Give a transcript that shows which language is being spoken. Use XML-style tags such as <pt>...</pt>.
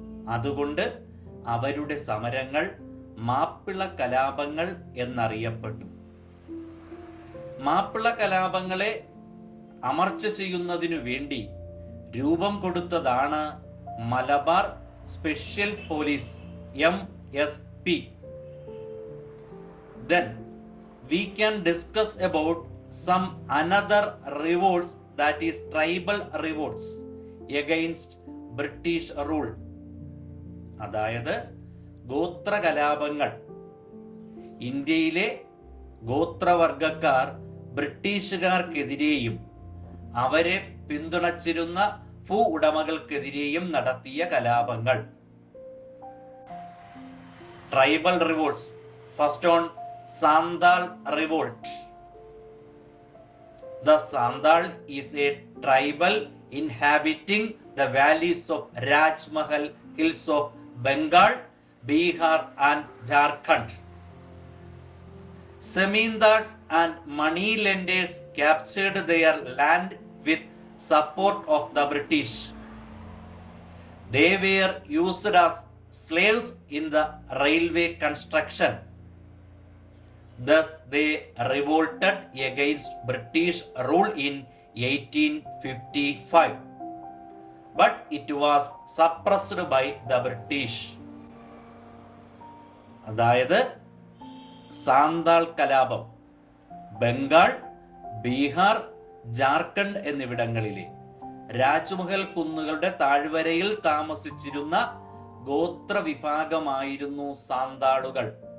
<ml>അതുകൊണ്ട് അവരുടെ സമരങ്ങൾ മാപ്പിള കലാപങ്ങൾ എന്നറിയപ്പെട്ടു. മാപ്പിള കലാപങ്ങളെ അമർച്ച ചെയ്യുന്നതിനു വേണ്ടി രൂപം കൊടുത്തതാണ് Malabar special police MSP.</ml> <en>Then we can discuss about some another revolts, that is tribal revolts against British rule.</en> <ml>അതായത് ഗോത്ര കലാപങ്ങൾ. ഇന്ത്യയിലെ ഗോത്രവർഗക്കാർ ബ്രിട്ടീഷുകാർക്കെതിരെയും അവരെ പിന്തുണച്ചിരുന്ന ഭൂ ഉടമകൾക്കെതിരെയും നടത്തിയ കലാപങ്ങൾ.</ml> <en>Tribal revolts. First on Santhal revolt. The Santhal is a tribal inhabiting the valleys of Rajmahal hills of Bengal, Bihar and Jharkhand. Zamindars and money lenders captured their land with support of the British. They were used as slaves in the railway construction. Thus they revolted against British rule in 1855. But it was suppressed by the British.</en> <ml>അതായത് സാന്താൾ കലാപം ബംഗാൾ, ബീഹാർ, ജാർഖണ്ഡ് എന്നിവിടങ്ങളിലെ രാജ്മഹൽ കുന്നുകളുടെ താഴ്വരയിൽ താമസിച്ചിരുന്ന ഗോത്ര വിഭാഗമായിരുന്നു സാന്താളുകൾ.</ml>